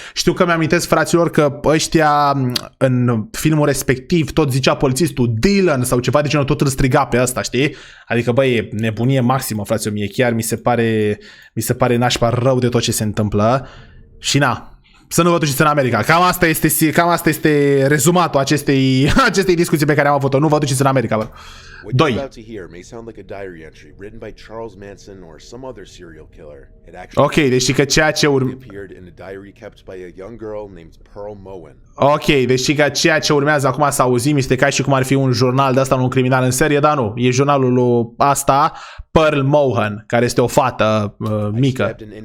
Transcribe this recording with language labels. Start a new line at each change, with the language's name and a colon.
Romanian: Știu că mi-amintesc, fraților, că ăștia în filmul respectiv tot zicea polițistul Dylan sau ceva de genul, tot îl striga pe ăsta, știi? Adică băi, e nebunie maximă, fraților, mie chiar mi se pare nașpa rău de tot ce se întâmplă. Și na, să nu vă duceți în America. Cam asta este rezumatul acestei discuții pe care am avut-o. Nu vă duceți în America, bă.
English: What you're about to hear may sound like a diary entry written by Charles Manson or some other serial killer. It actually
Romanian: ok, deci că ceea ce
English: appeared in a diary kept by a young girl named Pearl Moen.
Romanian: Ok, deci că ceea ce urmează acum să auzim este ca și cum ar fi un jurnal de asta, un criminal în serie, dar nu, e jurnalul lui asta, Pearl Moen, care este o fată mică.